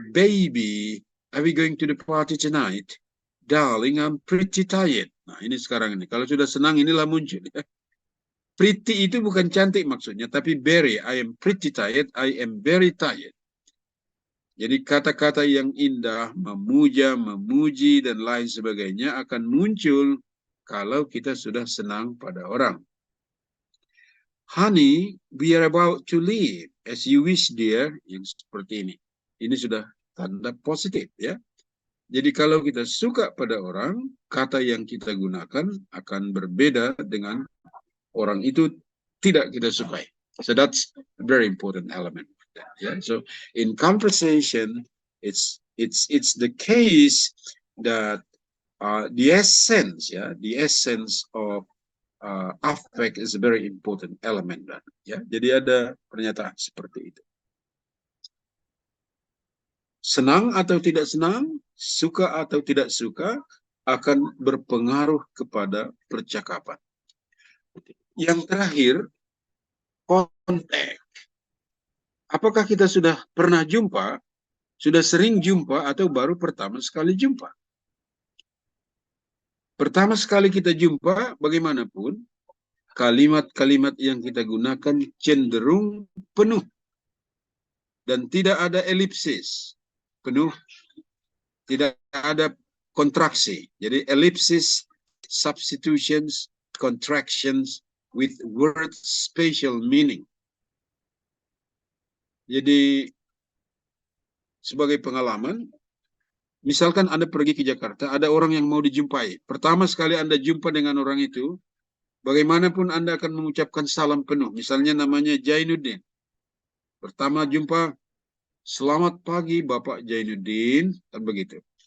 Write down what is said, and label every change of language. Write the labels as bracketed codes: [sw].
[en] Baby, are we going to the party tonight? Darling, I'm pretty tired. [id] Nah ini sekarang ini. Kalau sudah senang inilah muncul. Ya. Pretty itu bukan cantik maksudnya, tapi very. [en] I am pretty tired. I am very tired. [id] Jadi kata-kata yang indah, memuja, memuji, dan lain sebagainya akan muncul kalau kita sudah senang pada orang. [en] Honey, we are about to leave. As you wish, dear. [id] Yang seperti ini. Ini sudah tanda positif, ya. Jadi kalau kita suka pada orang, kata yang kita gunakan akan berbeda dengan orang itu tidak kita sukai. [en] So that's a very important element. Yeah. So in conversation, it's the case that the essence, the essence of affect is a very important element. [id] Ya, jadi ada pernyataan seperti itu. Senang atau tidak senang, suka atau tidak suka, akan berpengaruh kepada percakapan. Yang terakhir, konteks. Apakah kita sudah pernah jumpa, sudah sering jumpa, atau baru pertama sekali jumpa? Pertama sekali kita jumpa, bagaimanapun, kalimat-kalimat yang kita gunakan cenderung penuh. Dan tidak ada elipsis. Penuh, tidak ada kontraksi. [en] Jadi elipsis, substitutions, contractions with word spatial meaning. [id] Jadi sebagai pengalaman, misalkan Anda pergi ke Jakarta, ada orang yang mau dijumpai. Pertama sekali Anda jumpa dengan orang itu, bagaimanapun Anda akan mengucapkan salam penuh. Misalnya namanya Jainuddin. Pertama jumpa, selamat pagi Bapak Jainuddin, kan begitu.